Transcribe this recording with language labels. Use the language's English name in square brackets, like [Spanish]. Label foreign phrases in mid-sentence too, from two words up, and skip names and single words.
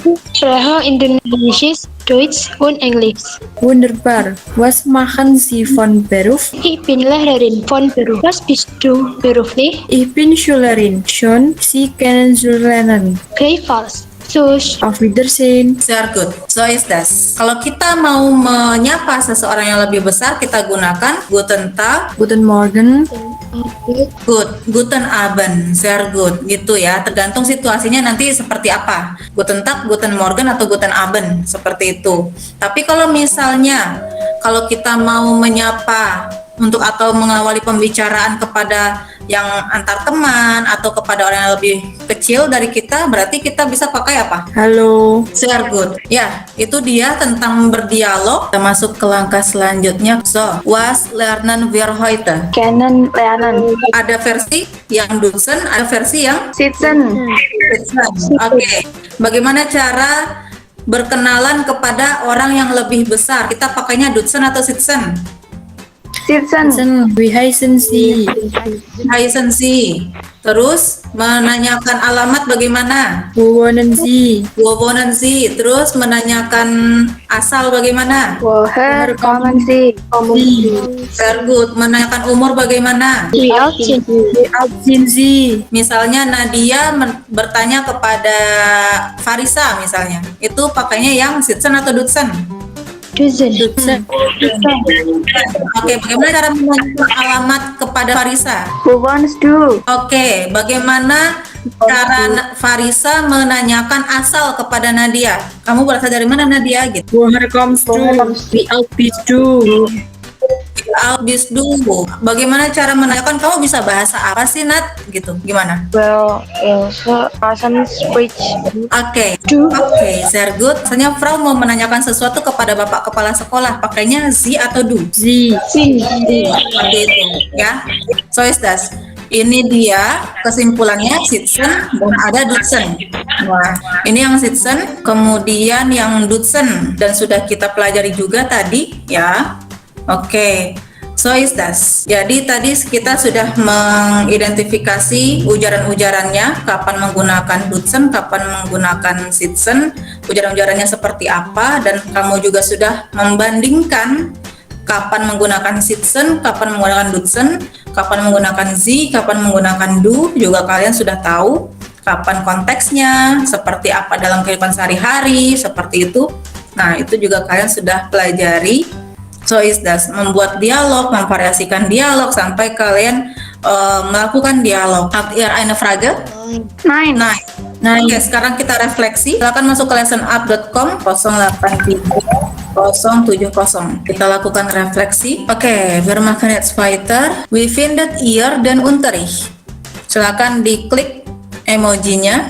[German] Ich spreche Indonesisch, Deutsch und Englisch. Wunderbar. Was machen Sie von Beruf? Ich bin Lehrerin von Beruf. Was bist du beruflich? Ich bin Schülerin. Schön, Sie kennenzulernen. Gleichfalls. Sus. Auf Wiedersehen. Sehr good. So is das. [Indonesian] Kalau kita mau menyapa seseorang yang lebih besar, kita gunakan [German] Guten Tag, Guten Morgen. Guten Abend, sehr good, [Indonesian] gitu ya. Tergantung situasinya nanti seperti apa. Guten Tag, Guten Morgen, atau Guten Abend, seperti itu. Tapi kalau misalnya, kalau kita mau menyapa atau mengawali pembicaraan kepada yang antar teman atau kepada orang yang lebih kecil dari kita, berarti kita bisa pakai apa? Halo. [German] Sehr good. [Indonesian] Ya, itu dia tentang berdialog. Kita masuk ke langkah selanjutnya. [German] So, was lernen wir heute? Kennenlernen. [Indonesian] Ada versi yang Dutzen, ada versi yang Sitzen. Oke. Bagaimana cara berkenalan kepada orang yang lebih besar? Kita pakainya Dutzen atau Sitzen? Sitzen. [German] Wie heißen Sie? Heißen Sie. [Indonesian] Terus menanyakan alamat bagaimana? [German] Wo wohnen Sie? Wo wohnen Sie? [Indonesian] Terus menanyakan asal bagaimana? [German] Woher kommen Sie? [English] Very good. [Indonesian] Menanyakan umur bagaimana? [German] Wie alt sind Sie? Wie alt sind Sie? [Indonesian] Misalnya Nadia bertanya kepada Farisa misalnya. Itu pakainya yang Sitzen atau Dutzen? Dutzen. Oke, bagaimana cara menanyakan alamat kepada Farisa? [German] Wo wohnst du? [Indonesian] Oke, bagaimana cara Farisa menanyakan asal kepada Nadia? Kamu berasal dari mana, Nadia? Gitu. [German] Woher kommst du? Wie alt bist du? Albis dulu. [Indonesian] Bagaimana cara menanyakan? Kamu bisa bahasa apa sih, Nat? Gitu. Gimana? [English] Well, Ilse doesn't speak. [German] Oke, sehr good. [Indonesian] Misalnya Frau mau menanyakan sesuatu kepada Bapak Kepala Sekolah, pakainya Sie atau Du? Sie. Seperti itu, ya. [German] So is das. [Indonesian] Ini dia kesimpulannya Sitzen dan ada Dutzen. Nah, ini yang Sitzen, kemudian yang Dutzen, dan sudah kita pelajari juga tadi, ya. Oke, so is das. Jadi tadi kita sudah mengidentifikasi ujaran-ujarannya, kapan menggunakan Dutzen, kapan menggunakan Sitzen, ujaran-ujarannya seperti apa, dan kamu juga sudah membandingkan kapan menggunakan Sitzen, kapan menggunakan Dutzen, kapan menggunakan Sie, kapan menggunakan Du, juga kalian sudah tahu kapan konteksnya, seperti apa dalam kehidupan sehari-hari, seperti itu. Nah, itu juga kalian sudah pelajari. [German] So is that, [Indonesian] membuat dialog, memvariasikan dialog sampai kalian melakukan dialog. [German] Habt ihr eine Frage? Nein. [Indonesian] Oke, sekarang kita refleksi. Silakan masuk ke lessonup.com 083070. Kita lakukan refleksi. Oke, [German] wir machen jetzt weiter. We findet ihr den Unterricht. [Indonesian] Silakan diklik emojinya.